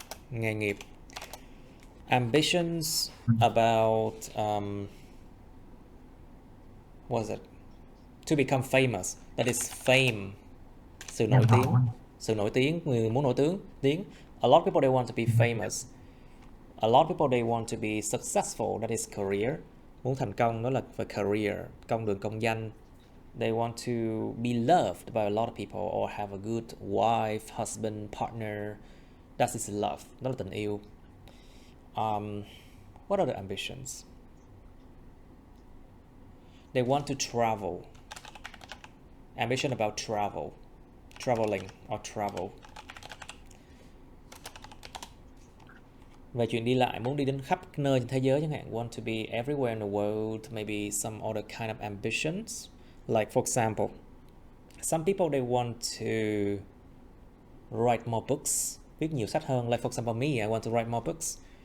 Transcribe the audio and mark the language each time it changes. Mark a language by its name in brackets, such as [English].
[Vietnamese] Nghề nghiệp. [English] Ambitions about what is it? To become famous. That is fame. [Vietnamese] Sự nổi tiếng. Sự nổi tiếng. Người muốn nổi tiếng. [English] A lot of people they want to be famous. A lot of people they want to be successful. That is career. [Vietnamese] Muốn thành công đó là về career, con đường công danh. [English] They want to be loved by a lot of people or have a good wife, husband, partner. That is love. [Vietnamese] Đó là tình yêu. [English] What are the ambitions? They want to travel. Ambition about travel. Traveling or travel. [Vietnamese] Về chuyện đi lại, muốn đi đến khắp nơi trên thế giới chẳng hạn. [English] Want to be everywhere in the world. Maybe some other kind of ambitions. Like for example, some people they want to write more books. [Vietnamese] Viết nhiều sách hơn. [English] Like for example me, I want to write more books.